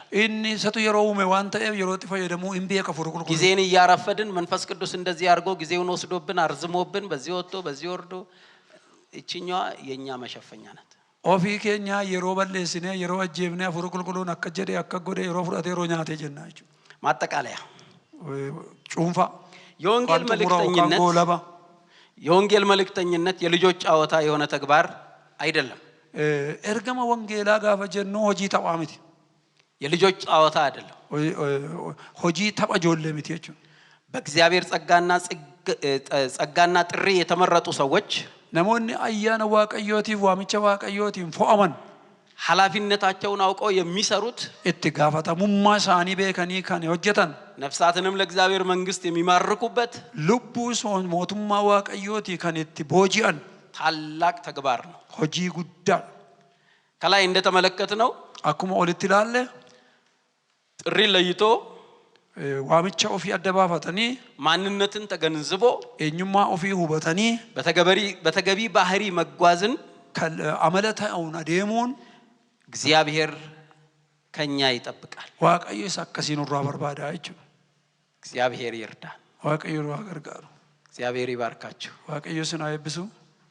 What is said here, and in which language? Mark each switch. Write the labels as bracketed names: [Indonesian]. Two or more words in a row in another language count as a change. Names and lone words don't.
[Oromo] inni isatu yeroo uume waan ta'eef yerootti fayyadamuu hin beeka hafuura qulqulluu. [Amharic] ጊዜን እያረፈድን መንፈስ ቅዱስ እንደዚህ አድርጎ ጊዜውን ወስዶብን አርዝሞብን በዚህ ወጥቶ በዚህ ወርዶ እቺኛዋ የኛ መሸፈኛ ናት። [Oromo] ofii keenya yeroo balleessinee yeroo ajjeefnee hafuura qulqulluun akka jedhe akka godhe yeroo fudhatee yeroo nyaatee jennaa jechuudha. [Amharic] ማጠቃለያ [Oromo] cuunfaa [Amharic] የወንጌል መልእክተኝነት የወንጌል መልእክተኝነት የልጆች ጨዋታ የሆነ ተግባር አይደለም። [Oromo] ergama wangeelaa gaafa jennu hojii taphaa miti. [Amharic] የልጆች ጨዋታ አይደለም። [Oromo] hojii tapha ijoollee miti jechuudha. [Amharic] በእግዚአብሔር ጸጋና ጥሪ የተመረጡ ሰዎች [Oromo] namoonni ayyaana waaqayyootiif waamicha waaqayyootiin fo'aman [Amharic] ኃላፊነታቸውን አውቀው የሚሰሩት [Oromo] itti gaafatamummaa isaanii beekanii kan hojjetan [Amharic] ነፍሳትንም ለእግዚአብሔር መንግስት የሚማርኩበት [Oromo] lubbuu mootummaa waaqayyooti kan itti booji'an [Amharic] ታላቅ ተግባር ነው። [Oromo] hojii guddaa [Amharic] ከላይ እንደተመለከትነው [Oromo] akkuma olitti ilaalle [Amharic] ጥሪ ለይቶ [Oromo] waamicha ofii adda baafatanii [Amharic] ማንነትን ተገንዝቦ [Oromo] eenyummaa ofii hubatanii [Amharic] በተገቢ ባህሪ መጓዝን [Oromo] amala ta'uun adeemuun [Amharic] እግዚአብሔር ከኛ ይጠብቃል። [Oromo] waaqayyo isa akkasiin irraa barbaada jechuudha. [Amharic] እግዚአብሔር ይርዳን። [Oromo] waaqayyo irraa gargaaru. [Amharic] እግዚአብሔር ይባርካችሁ። [Oromo] waaqayyo sin haa eebbisu.